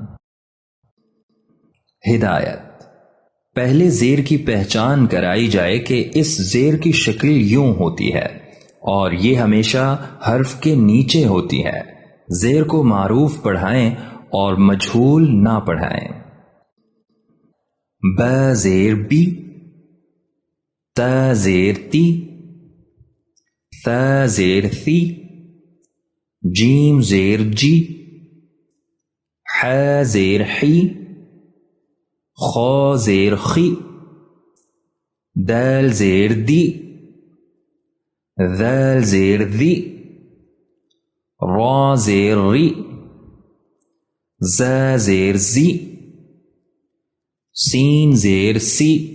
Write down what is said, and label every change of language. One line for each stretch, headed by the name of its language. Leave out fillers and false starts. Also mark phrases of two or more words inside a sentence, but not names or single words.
Urdu: ہدایت۔ پہلے زیر کی پہچان کرائی جائے کہ اس زیر کی شکل یوں ہوتی ہے اور یہ ہمیشہ حرف کے نیچے ہوتی ہے۔ زیر کو معروف پڑھائیں اور مجہول نہ پڑھائیں۔ ب زیر بی، ت زیر تی، ث زیر ثی، جیم زیر جی، ح زیر حی، خ زیر خی، دال زیر دی، ذال زیر ذی، را زیر ری، ز زیر زی، سین زیر سی،